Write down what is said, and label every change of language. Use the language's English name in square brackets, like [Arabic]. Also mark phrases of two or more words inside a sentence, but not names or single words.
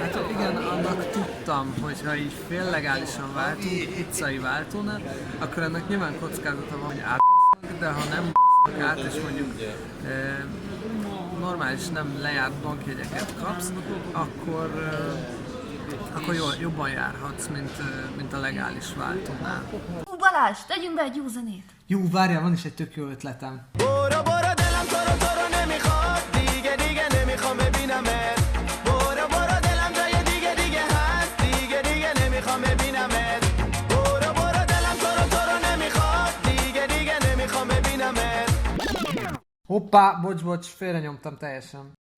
[Hungarian] Hát igen, annak tudtam, hogy ha így féllegálisan váltunk, utcai váltónál, akkor ennek nyilván kockázata van, hogy át, de ha nem át, és mondjuk normális, nem lejárt bankjegyeket kapsz, akkor jobban járhatsz, mint a legális váltónál. Balázs, tegyünk be egy jó zenét! Jó, várjál, van is egy tök jó ötletem. [Persian] برو برو دلم تو رو نمیخواد دیگه دیگه نمیخوام ببینمت برو برو دلم جای دیگه دیگه هست دیگه دیگه نمیخوام ببینمت برو برو دلم تو رو نمیخواد دیگه دیگه نمیخوام ببینمت [Hungarian] Hoppá, bocs, félrenyomtam teljesen.